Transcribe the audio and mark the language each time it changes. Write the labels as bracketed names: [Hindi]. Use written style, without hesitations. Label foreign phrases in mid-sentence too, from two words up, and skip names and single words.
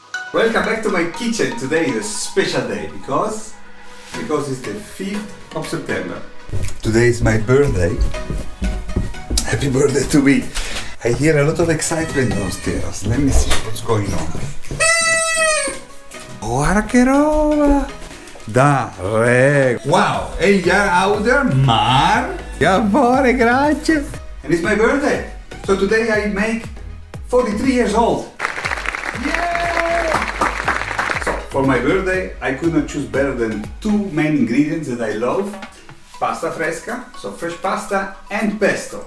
[English] Welcome back to my kitchen. Today is a special day because it's the 5th of September. Today is my birthday. Happy birthday to me. I hear a lot of excitement downstairs. Let me see what's going on. [Italian] Guarda che roba! [Dutch] Dai! Wow! E jaar ouder, maar... Ja, voor, grazie! [English] And it's my birthday! So today I make 43 years old. For my birthday, I could not choose better than two main ingredients that I love. [Italian] Pasta fresca, [English] so fresh pasta, and pesto.